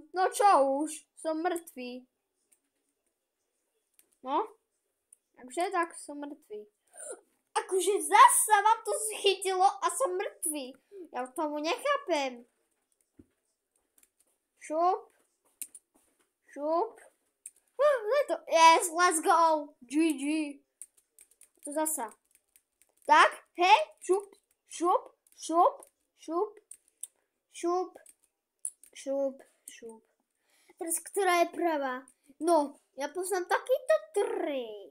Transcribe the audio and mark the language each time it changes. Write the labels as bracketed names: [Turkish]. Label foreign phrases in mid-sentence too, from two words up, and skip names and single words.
[Slovak] No čo už? Som mŕtvý. No. Takže tak som mŕtvý. Akože zasa vám to schytilo a som mŕtvý. Ja tomu nechápem. Šup. Šup. [English] Yes, let's go. GG. [Slovak] To zasa. Tak, hej, šup, šup, šup, šup, šup, šup, šup. Teraz, ktorá je pravá? No, ja poznám takýto trik.